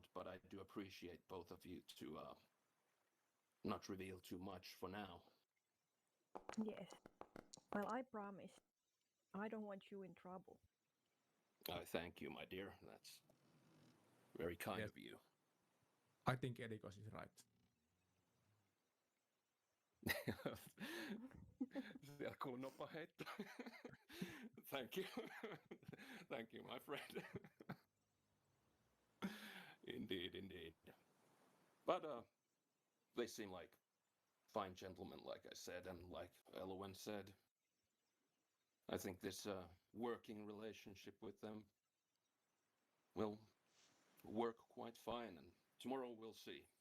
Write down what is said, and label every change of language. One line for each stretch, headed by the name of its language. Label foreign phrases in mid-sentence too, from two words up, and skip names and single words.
English: But I do appreciate both of you to not reveal too much for now. Yes. Well, I promise. I don't want you in trouble. I thank you, my dear. That's very kind Yes, of you. I think Edikos is right.
Finnish: Siellä kuuluu noppa heitto.
English: Thank you. Thank you, my friend. Indeed, indeed. But they seem like fine gentlemen, like I said, and like Elowen said. I think this working relationship with them will work quite fine, and tomorrow we'll see.